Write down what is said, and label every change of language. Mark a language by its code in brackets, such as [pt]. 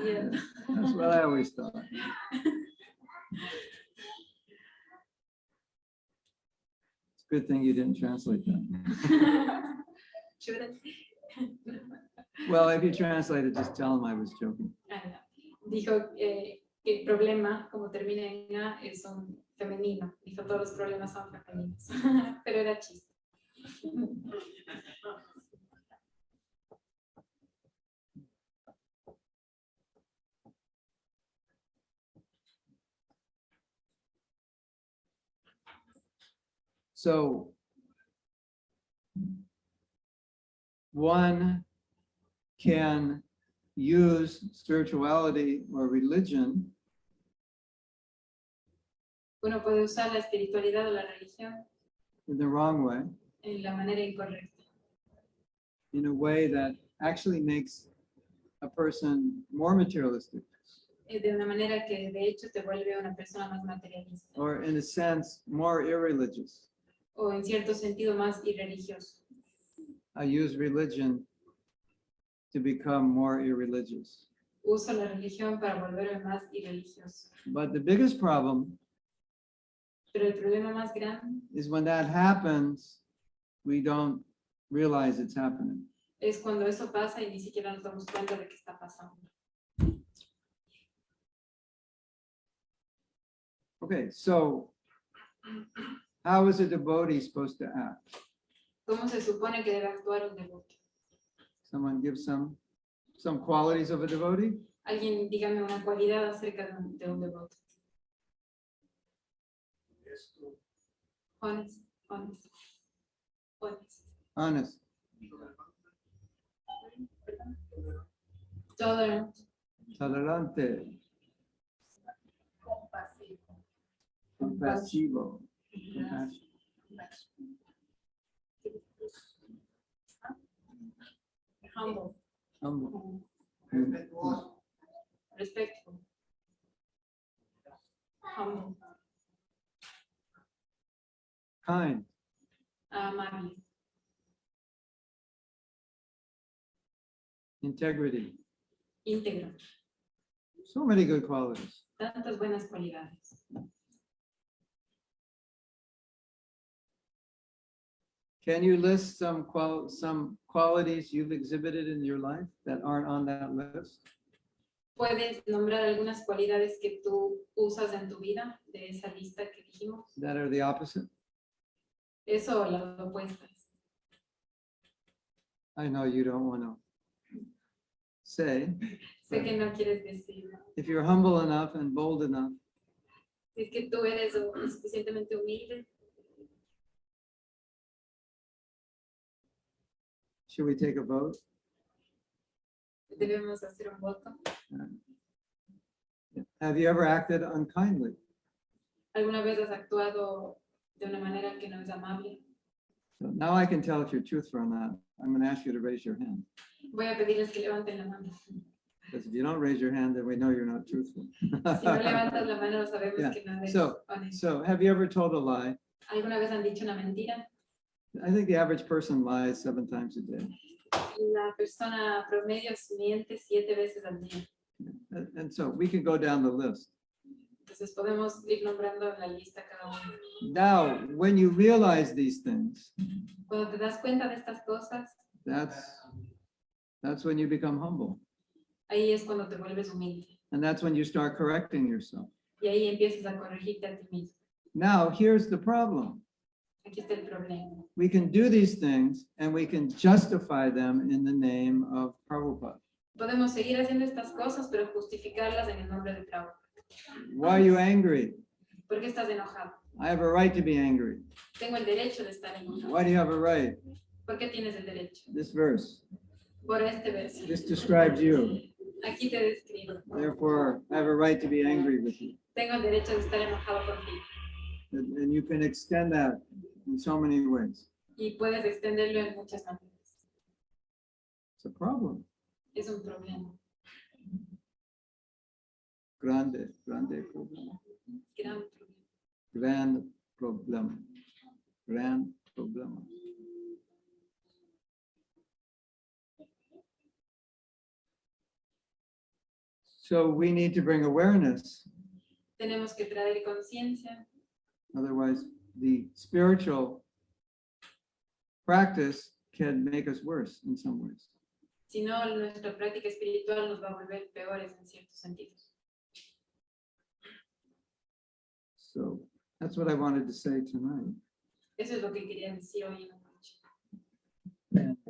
[en] Yeah. That's what I always thought. It's a good thing you didn't translate that. Should I? Well, if you translate it, just tell him I was joking. [es] Dijo que el problema, como termina en A, es un femenino. Dijo todos los problemas son femeninos. Pero era chiste. [en] So one can use spirituality or religion [es] Uno puede usar la espiritualidad o la religión [en] in the wrong way, [es] en la manera incorrecta. [en] in a way that actually makes a person more materialistic, [es] de una manera que de hecho te vuelve una persona más materialista [en] or in a sense, more irreligious. [es] o en cierto sentido más irreligioso. [en] I use religion to become more irreligious. [es] Uso la religión para volverme más irreligioso. [en] But the biggest problem [es] Pero el problema más grande [en] is when that happens, we don't realize it's happening. [es] es cuando eso pasa y ni siquiera nos damos cuenta de que está pasando. [en] Okay, so how is a devotee supposed to act? [es] ¿Cómo se supone que debe actuar un devoto? [en] Someone give some qualities of a devotee? [es] Alguien dígame una cualidad acerca de un devoto. [en] Honest, honest, honest. Honest, Tolerant, [es] tolerante, compasivo, [en] compassion, humble, humble, respectful, humble, kind, [es] amable, [en] integrity. [es] íntegro. [en] So many good qualities. [es] Tantas buenas cualidades. [en] Can you list some qualities you've exhibited in your life that aren't on that list? [es] ¿Puedes nombrar algunas cualidades que tú usas en tu vida de esa lista que dijimos? [en] That are the opposite? [es] Eso o las opuestas. [en] I know you don't want to say. [es] Sé que no quieres decirlo. [en] If you're humble enough and bold enough, [es] Si es que tú eres lo suficientemente humilde, [en] should we take a vote? [es] debemos hacer un voto. [en] Have you ever acted unkindly? [es] ¿Alguna vez has actuado de una manera que no es amable? [en] So now I can tell if you're truthful or not. I'm going to ask you to raise your hand. [es] Voy a pedirles que levanten la mano. [en] Because if you don't raise your hand, then we know you're not truthful. [es] Si no levantas la mano, sabemos [en] Yeah. [es] que no eres [en] So- [es] honesto. [en] So have you ever told a lie? [es] ¿Alguna vez han dicho una mentira? [en] I think the average person lies 7 times a day. [es] La persona promedio miente 7 veces al día. [en] And so we can go down the list. [es] Entonces podemos ir nombrando en la lista cada uno. [en] Now, when you realize these things, [es] Cuando te das cuenta de estas cosas, [en] that's when you become humble. [es] ahí es cuando te vuelves humilde. [en] And that's when you start correcting yourself. [es] Y ahí empiezas a corregirte a ti mismo. [en] Now, here's the problem. [es] Aquí está el problema. [en] We can do these things and we can justify them in the name of Prabhupada. [es] Podemos seguir haciendo estas cosas, pero justificarlas en el nombre de Prabhupada. [en] Why are you angry? [es] ¿Por qué estás enojado? [en] I have a right to be angry. [es] Tengo el derecho de estar enojado. [en] Why do you have a right? [es] ¿Por qué tienes el derecho? [en] This verse. [es] Por este verso. [en] This describes you. [es] Aquí te describo. [en] Therefore, I have a right to be angry with you. [es] Tengo el derecho de estar enojado contigo. [en] And you can extend that in so many ways. [es] Y puedes extenderlo en muchas maneras. [en] It's a problem. [es] Es un problema. Grande problema. Gran problema. [en] Grand problem. Grand problem. So we need to bring awareness. [es] Tenemos que traer conciencia. [en] Otherwise, the spiritual practice can make us worse in some ways. [es] Si no, nuestra práctica espiritual nos va a volver peores en ciertos sentidos. [en] So that's what I wanted to say tonight. [es] Eso es lo que quería decir hoy en la noche.